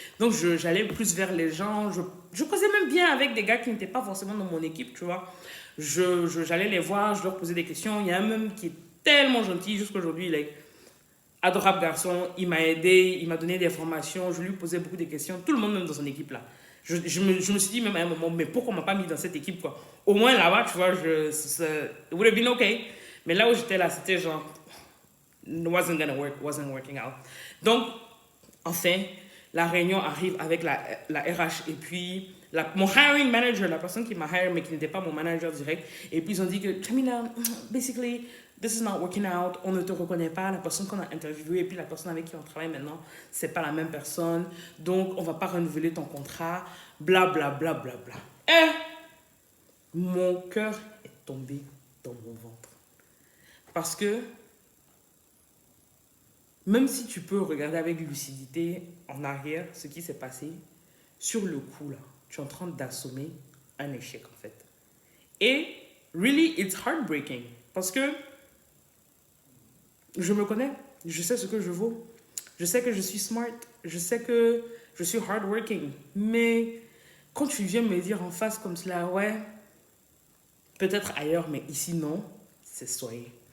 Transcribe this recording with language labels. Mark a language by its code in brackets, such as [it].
[fr] Donc, j'allais plus vers les gens. Je causais même bien avec des gars qui n'étaient pas forcément dans mon équipe, tu vois. J'allais les voir, je leur posais des questions. Il y a un même qui est tellement gentil, jusqu'aujourd'hui, il est adorable garçon, il m'a aidé, il m'a donné des formations, je lui posais beaucoup de questions, tout le monde même dans son équipe là. Je me suis dit même à un moment, mais pourquoi on m'a pas mis dans cette équipe quoi? Au moins là-bas, tu vois, [en] it would have been okay. [fr] Mais là où j'étais là, c'était genre, [en] wasn't gonna work, wasn't working out. [fr] Donc, enfin, la réunion arrive avec la RH et puis mon [en] hiring manager, [fr] la personne qui m'a hire mais qui n'était pas mon manager direct. Et puis ils ont dit que, Jamila, [en] basically, this is not working out, [fr] on ne te reconnaît pas, la personne qu'on a interviewée et puis la personne avec qui on travaille maintenant, c'est pas la même personne, donc on va pas renouveler ton contrat, bla bla bla bla bla. Et mon cœur est tombé dans mon ventre. Parce que même si tu peux regarder avec lucidité en arrière ce qui s'est passé, sur le coup là, tu es en train d'assommer un échec en fait. [en] Et really, it's heartbreaking. [fr] Parce que je me connais, je sais ce que je vaux, je sais que je suis [en] smart, [fr] je sais que je suis [en] hardworking. [fr] Mais quand tu viens me dire en face comme cela, ouais, peut-être ailleurs, mais ici non, c'est soyez.